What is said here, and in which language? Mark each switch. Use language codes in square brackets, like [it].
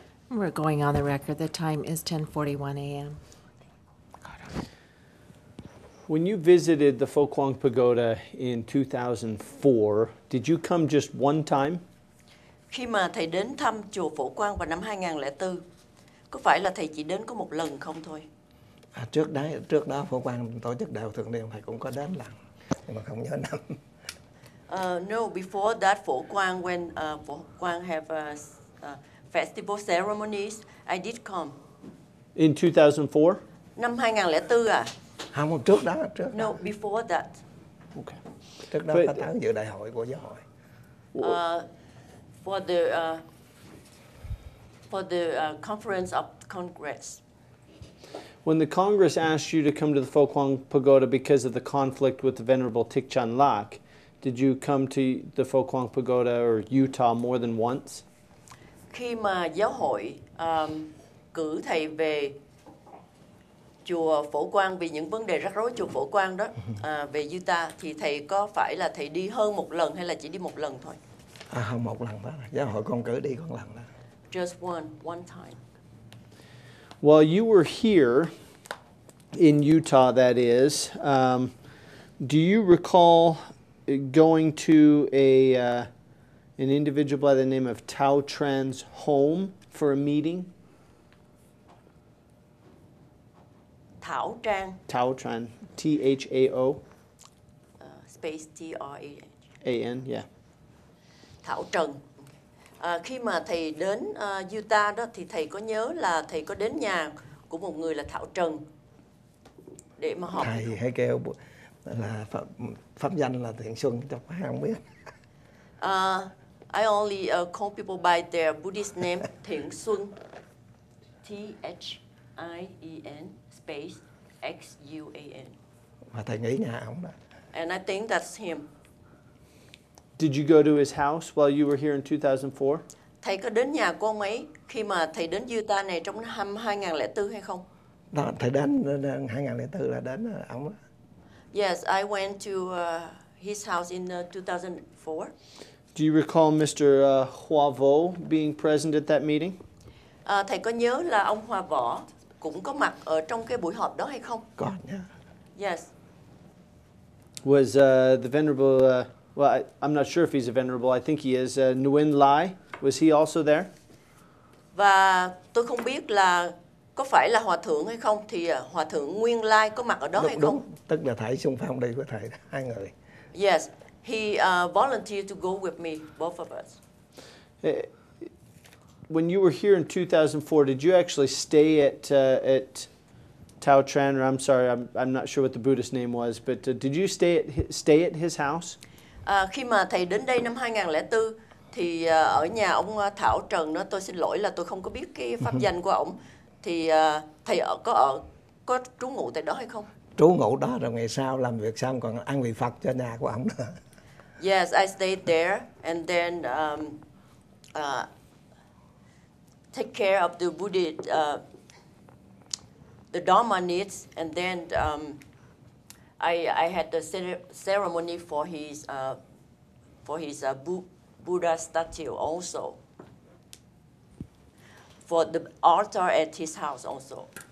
[en] We're going on the record. The time is 10:41 a.m. When you visited the Phổ Quang Pagoda in 2004, did you come just one time? [vi] Khi mà thầy đến thăm chùa Phổ Quang vào năm 2004, có phải là thầy chỉ đến có một lần không thôi? Trước đó Phổ Quang tổ chức đạo thường niên thầy cũng có đến lần, nhưng mà không nhớ năm. [en] No, before that Phổ Quang, when Phổ Quang have festival ceremonies, I did come. In 2004? [vi] Năm 2004 à? Không, trước đó. [en] No, before that. Okay. [vi] Trước đó có tới dự đại hội của giáo hội. [en] For the conference of Congress. When the Congress asked you to come to the Phổ Quang Pagoda because of the conflict with the Venerable Thích Trí Lãng, did you come to the Phổ Quang Pagoda or Utah more than once? [vi] Khi mà giáo hội cử thầy về chùa Phổ Quang vì những vấn đề rắc rối chùa Phổ Quang đó, về Utah, thì thầy có phải là thầy đi hơn một lần hay là chỉ đi một lần thôi? Không, một lần đó. Giáo hội con cử đi con lần đó. [en] Just one time. While you were here in Utah, that is, do you recall going to an individual by the name of Đạo Trang's home for a meeting? [vi] Đạo Tràng. [en] Đạo Tràng, T-H-A-O. Space T-R-A-N. A-N, yeah. [vi] Đạo Tràng. Khi mà thầy đến Utah đó thì thầy có nhớ là thầy có đến nhà của một người là Đạo Tràng để mà họp. Thầy hay kêu là pháp danh là Thiện Xuân, cho phải không biết. [en] I only call people by their Buddhist name, Thiện Xuân, T-H-I-E-N space X-U-A-N. [vi] Và thầy nghĩ nhà ông đó. [en] And I think that's him. Did you go to his house while you were here in 2004? [vi] Thầy có đến nhà của ông ấy khi mà thầy đến Utah này trong năm 2004 hay không? Đó, thầy đến 2004 là đến ông đó. [en] Yes, I went to his house in 2004. Do you recall Mr. Hoa Vo being present at that meeting? [vi] Thầy có nhớ là ông Hoa Võ cũng có mặt ở trong cái buổi họp đó hay không? Có nhớ. [en] Yes. Was the Venerable, well, I'm not sure if he's a Venerable, I think he is, Nguyen Lai, was he also there? [vi] Và tôi không biết là có phải là Hòa Thượng hay không, thì Hòa Thượng Nguyên Lai có mặt ở đó hay không? Đúng, tức là thầy xung phong đi với thầy, hai người. [en] Yes, he volunteered to go with me, both of us. When you were here in 2004, did you actually stay at Đạo Tràng? Or I'm sorry, I'm not sure what the Buddhist name was, but did you stay at his house? [vi] Khi mà thầy đến đây năm 2004 thì ở nhà ông Đạo Tràng đó, tôi xin lỗi là tôi không có biết cái pháp danh của ông, thì thầy có trú ngụ tại đó hay không? Trú ngụ đó rồi ngày sau làm việc xong còn ăn vị Phật cho nhà của ông nữa. [en] Yes, I stayed there and then take care of the Buddhist, the Dharma needs, and then I had the ceremony for his Buddha statue also, for the altar at his house also.